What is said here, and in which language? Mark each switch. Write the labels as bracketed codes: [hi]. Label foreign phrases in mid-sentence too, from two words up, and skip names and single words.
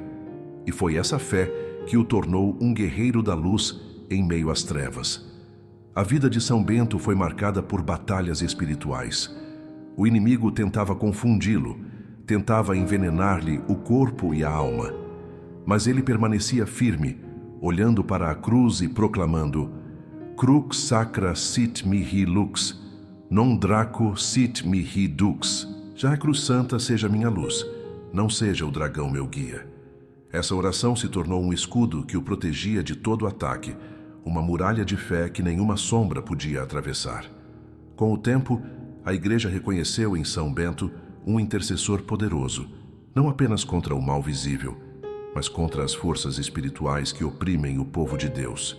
[pt] E foi essa fé que o tornou um guerreiro da luz em meio às trevas. A vida de São Bento foi marcada por batalhas espirituais. O inimigo tentava confundi-lo, tentava envenenar-lhe o corpo e a alma. Mas ele permanecia firme, olhando para a cruz e proclamando: [la] Crux sacra sit mihi lux, non draco sit mihi dux. [pt] Já a cruz santa seja minha luz, não seja o dragão meu guia. Essa oração se tornou um escudo que o protegia de todo ataque, uma muralha de fé que nenhuma sombra podia atravessar. Com o tempo, a Igreja reconheceu em São Bento um intercessor poderoso, não apenas contra o mal visível, mas contra as forças espirituais que oprimem o povo de Deus.